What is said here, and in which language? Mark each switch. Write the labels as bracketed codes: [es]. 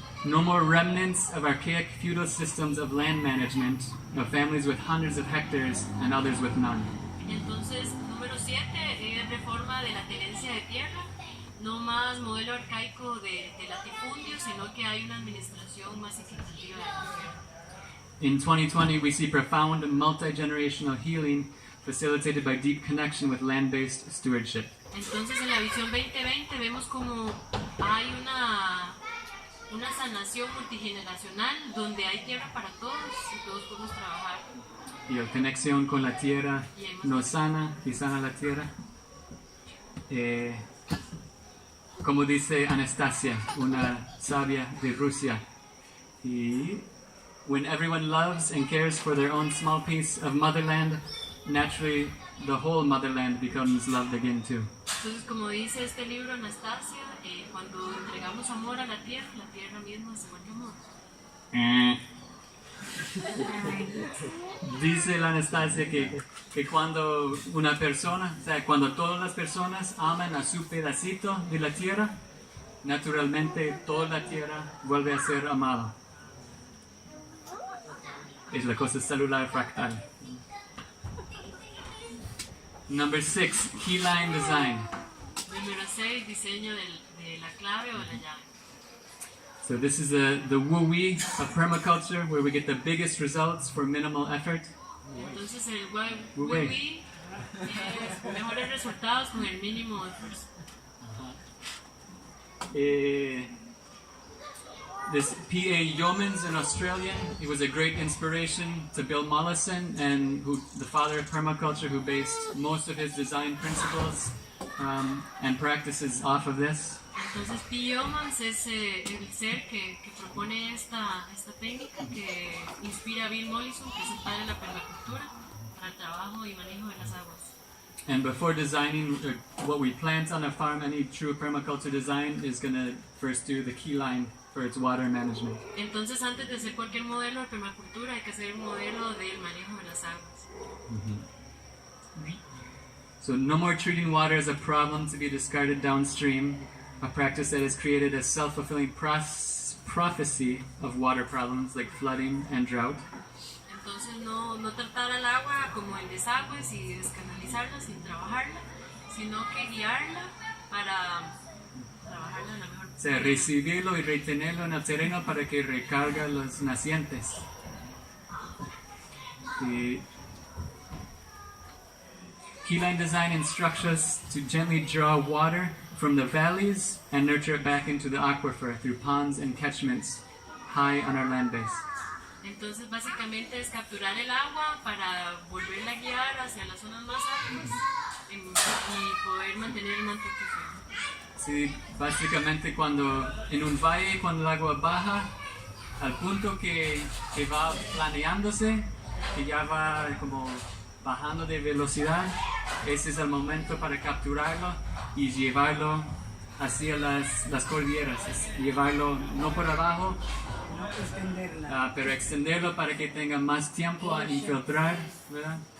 [en] No more remnants of archaic feudal systems of land management, of families with hundreds of hectares and others with none. [es] Entonces, número 7 es reforma de la tenencia de tierra. No más modelo arcaico de latifundio, sino que hay una administración más equitativa de la tierra. [en] In 2020, we see profound multi-generational healing facilitated by deep connection with land-based stewardship. [es] Entonces, en la visión 2020 vemos como hay una sanación multigeneracional donde hay tierra para todos y todos podemos trabajar. Y la conexión con la tierra nos sana y sana la tierra. Como dice Anastasia, una sabia de Rusia, y [en] when everyone loves and cares for their own small piece of motherland, naturally the whole motherland becomes loved again too. [es] Entonces, como dice este libro Anastasia, cuando entregamos amor a la tierra misma se vuelve amor. Dice la Anastasia que cuando una persona, o sea, cuando todas las personas aman a su pedacito de la tierra, naturalmente toda la tierra vuelve a ser amada. Es la cosa celular fractal. [en] Number 6, Keyline Design. [es] Número 6, diseño de la clave o la llave. [en] So this is the woo-wee of permaculture, where we get the biggest results for minimal effort. [es] Entonces el woo-wee es mejores resultados con el mínimo esfuerzo. [en] This P.A. Yeomans, an Australian, he was a great inspiration to Bill Mollison, and the father of permaculture, who based most of his design principles and practices off of this. [es] Entonces P. Yeomans es el ser que propone esta técnica que inspira a Bill Mollison, que es el padre de la permacultura, para el trabajo y manejo de las aguas. [en] And before designing what we plant on a farm, any true permaculture design is going to first do the keyline for its water management. [es] Entonces, antes de hacer cualquier modelo de permacultura, hay que hacer un modelo del manejo de las aguas. So no more treating water as a problem to be discarded downstream, a practice that has created a self-fulfilling prophecy of water problems like flooding and drought. Entonces, no tratar al agua como el desagüe y descanalizarla sin trabajarla, sino que guiarla para trabajarla de la mejor O sea, recibirlo y retenerlo en el terreno para que recargue los nacientes. [en] Y Keyline Design instructs us to gently draw water from the valleys and nurture it back into the aquifer through ponds and catchments high on our land base. [es] Entonces, básicamente es capturar el agua para volverla a guiar hacia las zonas más altas y poder mantener el manto acuífero. Sí, básicamente cuando en un valle, cuando el agua baja al punto que va planeándose, que ya va como bajando de velocidad, ese es el momento para capturarlo y llevarlo hacia las cordilleras, llevarlo no por abajo, pero extenderlo para que tenga más tiempo a infiltrar, ¿verdad?